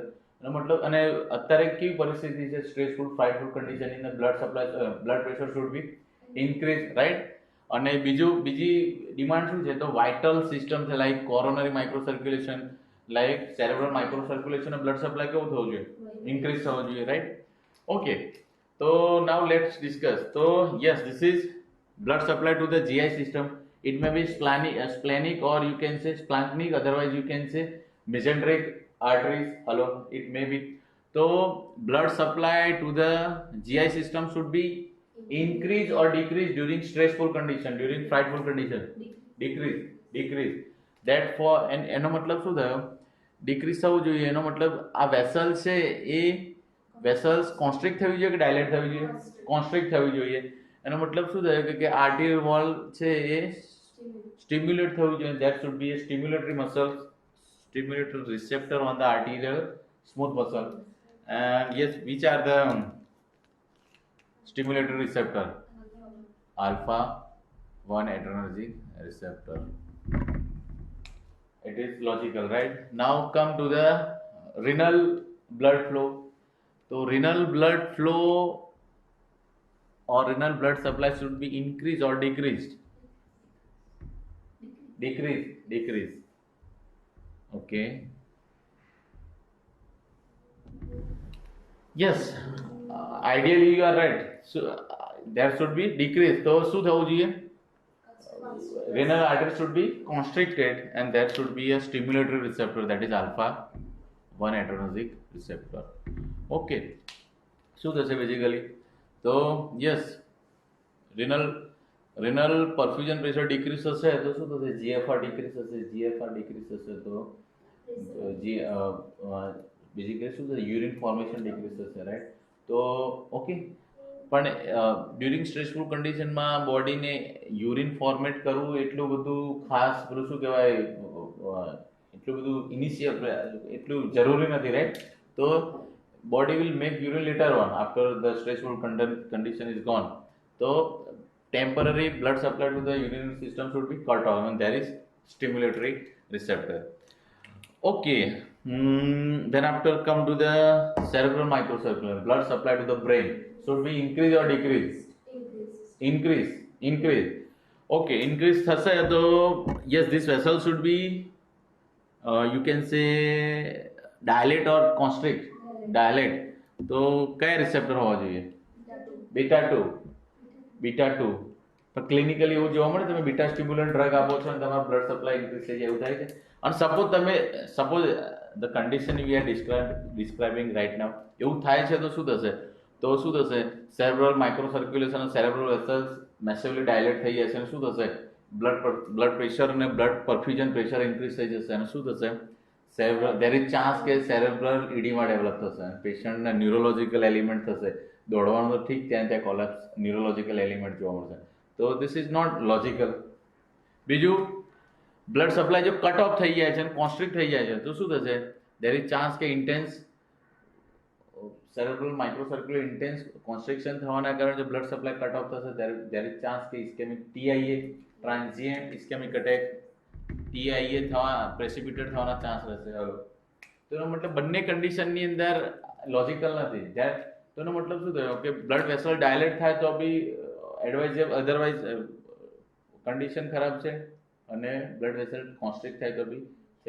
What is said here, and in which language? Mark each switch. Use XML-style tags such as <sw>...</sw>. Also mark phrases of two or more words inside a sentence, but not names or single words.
<gu>એનો મતલબ, અને અત્યારે કેવી પરિસ્થિતિ છે?</gu> <en>stressful frightful</en> <gu>કન્ડિશનની અંદર</gu> <en>blood supply, blood pressure should be increase, right?</en> <gu>અને બીજી ડિમાન્ડ શું છે? તો</gu> <en>vital system</en> <gu>છે,</gu> <en>like coronary micro circulation, like cerebral micro circulation, blood supply</en> <gu>કેવું થવું જોઈએ? ઇન્ક્રીઝ થવું જોઈએ, રાઈટ? ઓકે, તો</gu> <en>now let's discuss. તો yes, this is blood supply to the GI system. It may be splenic or you can say splanchnic, otherwise you can say mesenteric arteries. Hello, it may be. So blood supply to the GI system should be increase or decrease during stressful condition, during frightful condition. Decrease. That for and</en> <gu>એનો મતલબ શું થયો? ડિક્રીઝ થવું જોઈએ. એનો મતલબ આ વેસલ છે એ વેસલ્સ કોન્સ્ટ્રિક્ટ થવી જોઈએ કે ડાયલેટ થવી જોઈએ? કોન્સ્ટ્રિક્ટ થવી જોઈએ. એનો મતલબ શું થયો કે</gu> <en>arterial wall</en> <gu>છે એ સ્ટિમ્યુલેટ થવું જોઈએ.</gu> <en>that should be a stimulatory muscle, stimulatory receptor on the arterial smooth muscle. and yes, which are the stimulatory receptor? alpha 1 adrenergic receptor. It is logical, right? Now come to the renal blood flow. So renal blood flow or renal blood supply should be increased or decreased? Decrease. Okay. Yes, ideally you are right. So there should be decrease. So</en> <gu>શું થવું જોઈએ?</gu> <en>Renal artery should be constricted and there should be a stimulatory receptor, that is alpha 1 adrenergic receptor.</en> <gu>Okay, શું થશે બેઝિકલી? તો યસ,</gu> <en>renal perfusion pressure decrease</en> <gu>થશે તો શું થશે? GFR decrease થશે. તો બેઝિકલી શું થશે?</gu> <en>urine formation decrease</en> <gu>થશે, રાઈટ? તો ઓકે, પણ</gu> <en>during stressful</en> <gu>કન્ડિશનમાં બોડીને</gu> <en>urine format</en> <gu>કરવું એટલું બધું ખાસ પેલું શું કહેવાય, એટલું બધું એટલું જરૂરી નથી, રાઈટ?</gu> <en>તો body will make urine later on after the stressful condition is gone. So temporary blood supply to the urinary system should be cut off and there is stimulatory receptor. Okay, then after come to the cerebral microcirculation. Blood supply to the brain should be increase or decrease? Increase. Okay, increase</en> <gu>થશે તો</gu> <en>yes, this vessel should be you can say dilate or constrict.</en> <gu>ડાયલેટ. તો કયા રિસેપ્ટર હોવા જોઈએ? બીટા 2. પણ ક્લિનિકલી એવું જોવા મળે, તમે</gu> <en>beta stimulant drug</en> <gu>આપો છો અને તમારો</gu> <en>blood supply increase</en> <gu>થઈ જાય, એવું થાય છે?</gu> <en>અને suppose the condition we are describing right now</en> <gu>એવું થાય છે તો શું થશે?</gu> <en>cerebral micro circulation</en> <gu>અને</gu> <en>cerebral vessels massively dilate</en> <gu>થઈ જશે અને શું થશે?</gu> <en>blood pressure</en> <gu>અને</gu> <en>blood perfusion pressure increase</en> <gu>થઈ જશે અને શું થશે?</gu> <en>there is chance</en> <gu>કે</gu> <en>cerebral edema develop</en> <gu>થશે, પેશન્ટને</gu> <en>neurological ailment</en> <gu>થશે. દોડવાનું તો ઠીક, ત્યાં</gu> <en>collapse neurological ailment</en> <gu>જોવા મળશે.</gu> <en>તો this is not logical.</en> <gu>બીજું,</gu> <en>blood supply</en> <gu>જો</gu> <en>cut off</en> <gu>થઈ જાય છે અને કોન્સ્ટ્રિક્ટ થઈ જાય છે તો શું થશે?</gu> <en>there is chance</en> <gu>કે</gu> <en>intense cerebral microcircular intense constriction</en> <gu>થવાના કારણે જો</gu> <en>blood supply cut off</en> <gu>થશે,</gu> <en>there is chance</en> <gu>કે</gu> <en>ischemic TIA, transient ischemic attack, TIA</en> <gu>થવા પ્રેસિપિટેટ થવાના ચાન્સ રહેશે. તો એનો મતલબ બંને કન્ડિશનની અંદર લોજિકલ નથી. તો એનો મતલબ શું થયો કે</gu> <en>blood vessel dilate</en> <gu>થાય તો</gu> <en>be advisable, otherwise condition</en> <gu>ખરાબ છે અને</gu> <en>blood vessel constrict</en> <gu>થાય તો બી છે.</gu>